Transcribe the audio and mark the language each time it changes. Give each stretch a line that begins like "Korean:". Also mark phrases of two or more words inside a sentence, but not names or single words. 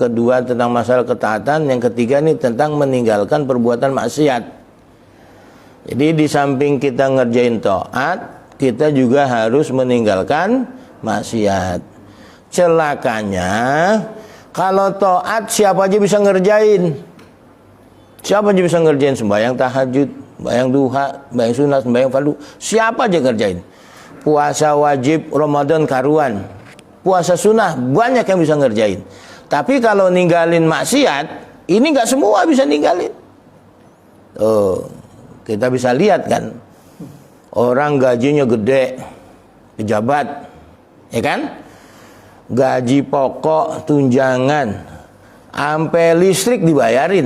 Indonesian: Kedua tentang masalah ketaatan. Yang ketiga ini tentang meninggalkan perbuatan maksiat. Jadi di samping kita ngerjain taat, kita juga harus meninggalkan maksiat. Celakanya kalau taat siapa aja bisa ngerjain. Siapa aja bisa ngerjain, sembahyang tahajud, sembahyang duha, sembahyang sunat, sembahyang fardu, siapa aja ngerjain. Puasa wajib Ramadan karuan, puasa sunnah banyak yang bisa ngerjain. Tapi kalau ninggalin maksiat, ini nggak semua bisa ninggalin. Kita bisa lihat kan, orang gajinya gede, pejabat, ya kan? Gaji pokok, tunjangan, sampai listrik dibayarin.